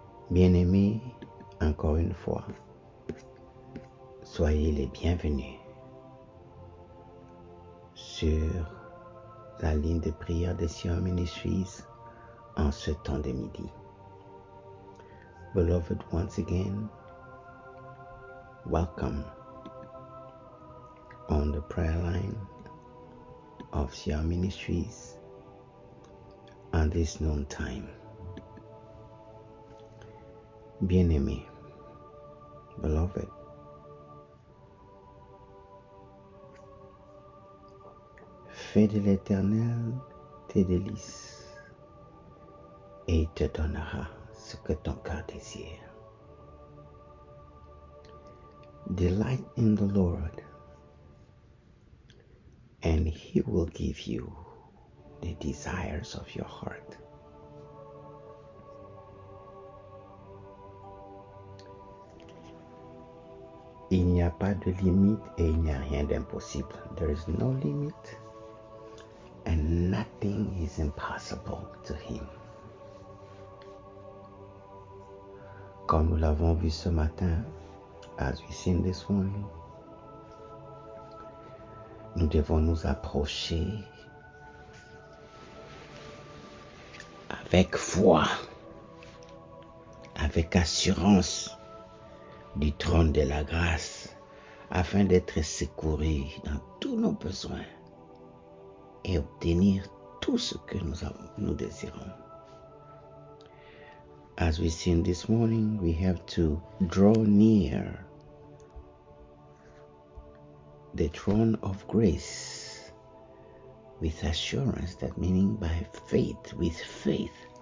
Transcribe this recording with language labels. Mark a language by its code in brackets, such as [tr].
[fr] Bien-aimés, encore une fois, soyez les bienvenus sur la ligne de prière de Sion Ministries en ce temps de midi. [en] Beloved, once again, welcome on the prayer line of Sion Ministries on this noon time. [fr] Bien-aimé, beloved, fais de l'Éternel tes délices et il te donnera ce que ton cœur désire. [en] Delight in the Lord, and He will give you the desires of your heart. [fr] Il n'y a pas de limite et il n'y a rien d'impossible. [en] There is no limit and nothing is impossible to Him. [fr] Comme nous l'avons vu ce matin, [en] as we seen this morning, [fr] nous devons nous approcher avec foi, avec assurance du trône de la grâce, afin d'être secourus dans tous nos besoins et obtenir tout ce que nous désirons. [en] As we seen this morning, we have to draw near the throne of grace with assurance, that meaning by faith, with faith.